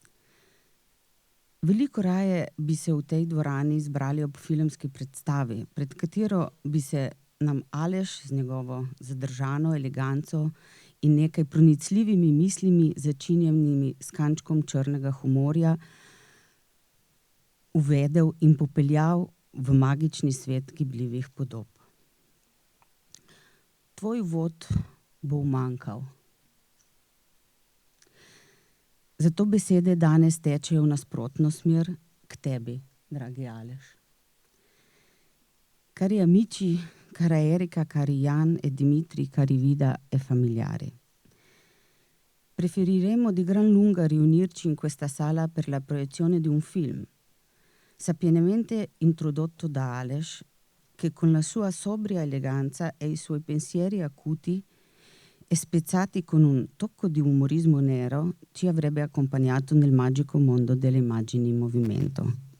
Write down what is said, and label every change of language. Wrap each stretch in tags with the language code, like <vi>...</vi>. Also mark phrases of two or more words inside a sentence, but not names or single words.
<sl>Veliko raje bi se v tej dvorani zbrali ob filmski predstavi, pred katero bi se nam Aleš z njegovo zadržano eleganco in nekaj pronicljivimi mislimi, začinjenimi s kančkom črnega humorja, uvedel in popeljal v magični svet gibljivih podob. Tvoj uvod bo umanjkal. Zato besede danes tečejo v nasprotno smer k tebi, dragi Aleš.</sl> <it>Cari amici, cara Erika, cari Jan e Dimitri, cari Vida e familiari. Preferiremo di gran lunga riunirci in questa sala per la proiezione di un film, sapientemente introdotto da Aleš, che con la sua sobria eleganza e i suoi pensieri acuti e spezzati con un tocco di umorismo nero ci avrebbe accompagnato nel magico mondo delle immagini in movimento.</it>